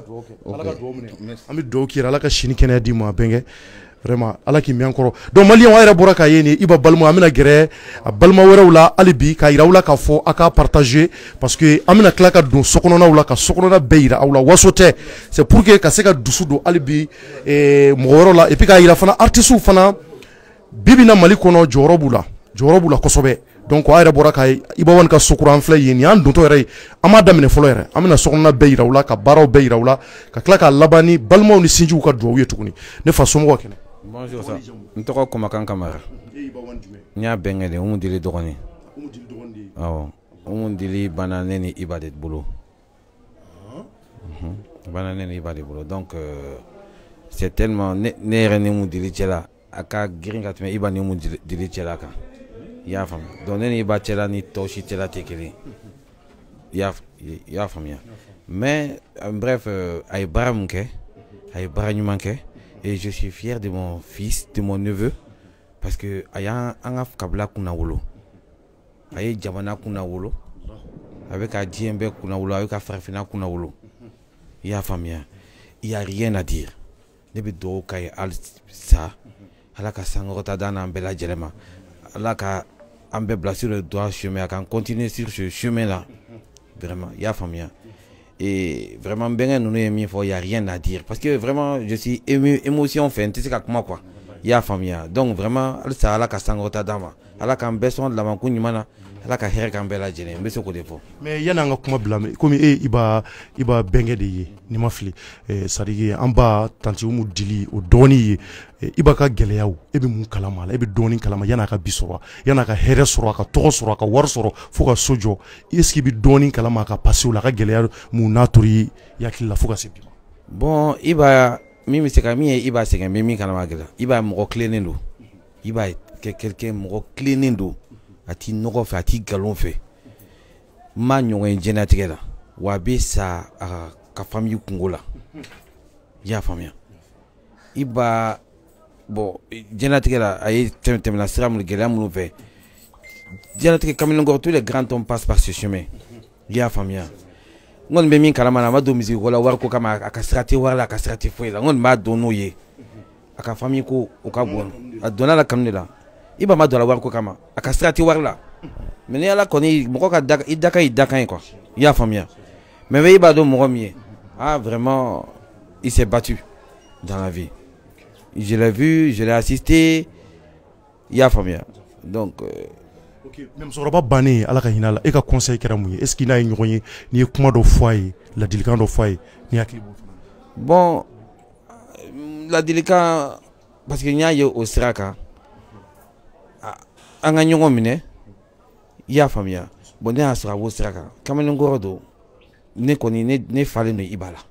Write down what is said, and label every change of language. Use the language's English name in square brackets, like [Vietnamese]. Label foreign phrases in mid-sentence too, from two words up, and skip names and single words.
[Bambara] an bɛ dugawu k'i la ala ka sini kɛnɛya d'i ma bɛnkɛ vraiment ala k'i mɛn kɔrɔ donc maliyɛnw a yɛrɛ bɔra k'a ye nin iba balima an bɛna gɛrɛ a balima wɛrɛw la hali bi k'a yira aw la k'a fɔ a k'a partager parce que an bɛna tila ka don sokɔnɔnaw la ka sokɔnɔna bɛɛ yira aw la waso tɛ [French] c'est pour que [Bambara] ka se ka dusu don hali bi mɔgɔ wɛrɛw la [French] et puis [Bambara] k'a yira fana artistes fana bi bi in na Mali kɔnɔ jɔyɔrɔ b'u la kosɛbɛ donc a yɛrɛ bɔra k'a ye iba wani ka sokura an filɛ yen nin y'an dontɔ yɛrɛ ye an m'a daminɛ fɔlɔ yɛrɛ an bɛna sokɔnɔna bɛɛ yira aw la ka baaraw bɛɛ yira aw la ka tila k'a laban ni balimaw ni sinjiw ka duwawu ye tuguni ne fa somɔgɔw kɛnɛ. [French] Bonjour ça. [Bambara] N tɔgɔ Komakan Kamara. n y'a bɛn kɛ de Umu Dili dɔgɔnin awɔ Umu Dili banna ne ni Iba de bolo banna ne ni Iba de bolo [French] donc c'est tellement [Bambara] ne yɛrɛ ni Umu Dili cɛla a ka girin ka tɛmɛ Iba ni Umu Dili cɛla kan i y'a faamu donc ne ni Iba cɛla ni tɔw si cɛla tɛ kelen i y'a faamuya [French] mais bref [Bambara] a ye baara mun kɛ a ye baara ɲuman kɛ [French] et je suis fier de mon fils de mon neveu parce que [Bambara] a y'an ka kabila kunna wolo a ye jamana kunna wolo a bɛ ka diɲɛ bɛɛ kunna wolo a bɛ ka farafinna kunna wolo i y'a faamuya [French] il y a rien à dire [Bambara] ne bɛ dugawu k'a ye halisa Ala ka sankɔrɔta d'an n'an bɛɛ lajɛlen ma Ala ka an bɛɛ bila [French] sur le droit chemin [Bambara] a kan [French] continuer sur ce chemin là vraiment [Bambara] i y'a faamuya et vraiment bɛnkɛ ninnu ye min fɔ [French] il y a rien à dire parce que vraiment je suis ému émotion [Bambara] fɛ n tɛ se ka kuma quoi i y'a faamuya [French] donc vraiment [Bambara] halisa Ala ka sankɔrɔta d'an ma Ala k'an bɛɛ sɔn labanko ɲuman na Ala ka hɛrɛ k'an bɛɛ lajɛlen n bɛ se k'o de fɔ. mais yanni an ka kuma bila komi Iba bɛnkɛ de ye ni ma fili sadiki an ba tanti Umu Dili o dɔɔnin ye Iba ka gɛlɛyaw e bɛ mun kalama la e bɛ dɔɔnin kalama yanni a ka bi sɔrɔ yanni a ka hɛrɛ sɔrɔ a ka tɔgɔ sɔrɔ a ka wari sɔrɔ fo ka so jɔ [French] est-ce que [Bambara] i bɛ dɔɔnin kalama a ka passew la a ka gɛlɛya mun n'a tori i hakili la fo ka se bi ma. bon Iba min bɛ se ka min ye Iba sɛgɛn bɛ min kalama gɛlɛya Iba mɔgɔ tilennen don Iba kɛ quelqu'un mɔgɔ tilennen don a t'i nɔgɔ fɛ a t'i nkalon fɛ n ma ɲɔgɔn ye diɲɛlatigɛ la wa a bɛ sa a ka famille kungo la i y'a faamuya Iba bon diɲɛlatigɛ la a ye tɛmɛna sira minnu gɛlɛya minnu fɛ diɲɛlatigɛ kamalenkɔrɔ [French] tous les grands hommes passent par ce chemin [Bambara] i y'a faamuya n kɔni bɛ min kalama na a ma don misigiko la wariko kama a ka sira tɛ wari la a ka sira tɛ foyi la n kɔni b'a dɔn n'o ye a ka famille ko o ka bon a donna la kanu de la Iba ma don la wariko kama a ka sira tɛ wari la mais ni Ala kɔni mɔgɔ ka i dakan y'i dakan ye quoi i y'a faamuya mais bɛ Iba dɔn mɔgɔ min ye [French] vraiment il s'est battu dans la vie je l'ai vu je l'ai assisté [Bambara] i y'a faamuya donc ok mais musokɔrɔba bannen Ala ka hinɛ a la e ka conseil kɛra mun ye [French] est-ce que [Bambara] n'a ye ɲɔgɔn ye n'i ye kuma dɔ fɔ a ye ladilikan dɔ fɔ a ye n'i hakili b'o fana bon ladilikan [French] parce que [Bambara] n y'a ye o sira kan an ka ɲɔgɔn minɛ i y'a faamuya bon ne y'a sɔrɔ a b'o sira kan kamalenkɔrɔ don ne kɔni ne falen don Iba la